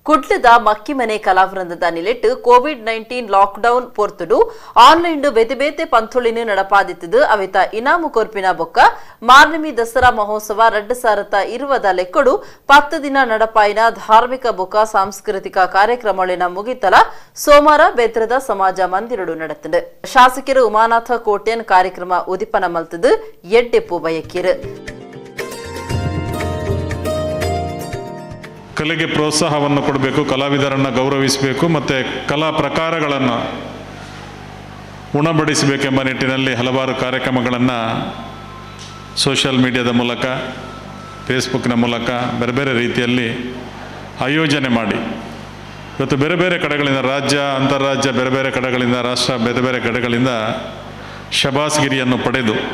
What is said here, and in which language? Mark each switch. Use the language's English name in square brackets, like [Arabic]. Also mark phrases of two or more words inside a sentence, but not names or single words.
[Tulu] ಕುಡ್ಲದ ಮಕ್ಕಿಮನೆ ಕಲಾವೃಂದದ ನಿಲೆಟ್ಟು ಕೋವಿಡ್-19 ಲಾಕ್ಡೌನ್ ಪೊರ್ತುಡು ಆನ್ಲೈನ್ ಬೇತೆ ಬೇತೆ ಪಂಥುಳಿನ ನಡಪಾದಿತ್ತದು ಅವಿತ ಇನಾಮು ಕೊರ್ಪಿನ ಬೊಕ್ಕ ಮಾರ್ನಮಿ ದಸರಾ ಮಹೋತ್ಸವ 2020 ಲೆಕ್ಕಡು 10 ದಿನ ನಡಪಾಯಿನ ಧಾರ್ಮಿಕ ಬೊಕ್ಕ ಸಾಂಸ್ಕೃತಿಕ ಕಾರ್ಯಕ್ರಮಗಳಿನ ಮುಗಿತಲ ಸೋಮವಾರ ಬೇತ್ರದ ಸಮಾಜ ಮಂದಿರಡು ನಡೆತದೆ ಶಾಸಕರು ಉಮಾನಾಥ ಕೋಟ್ಯನ್ ಕಾರ್ಯಕ್ರಮ ಉದಿಪನ ಮಲ್ತದು ಎಡ್ಡೆಪ್ಪು ಬಯಕಿರು [Kannada] ಕಲೆಗೆ ಪ್ರೋತ್ಸಾಹವನ್ನು ಕೊಡಬೇಕು, ಕಲಾವಿದರನ್ನು ಗೌರವಿಸಬೇಕು ಮತ್ತು ಕಲಾ ಪ್ರಕಾರಗಳನ್ನು ಉಣಬಡಿಸಬೇಕೆಂಬ ನಿಟ್ಟಿನಲ್ಲಿ ಹಲವಾರು ಕಾರ್ಯಕ್ರಮಗಳನ್ನು [English] social media [Kannada] ಮೂಲಕ, ಫೇಸ್ಬುಕ್ನ ಮೂಲಕ ಬೇರೆ ಬೇರೆ ರೀತಿಯಲ್ಲಿ ಆಯೋಜನೆ ಮಾಡಿ ಇವತ್ತು ಬೇರೆ ಬೇರೆ ಕಡೆಗಳಿಂದ ರಾಜ್ಯ, ಅಂತಾರಾಜ್ಯ, ಬೇರೆ ಬೇರೆ ಕಡೆಗಳಿಂದ ರಾಷ್ಟ್ರ, ಬೇರೆ ಬೇರೆ ಕಡೆಗಳಿಂದ ಶಬಾಸ್ಗಿರಿಯನ್ನು ಪಡೆದು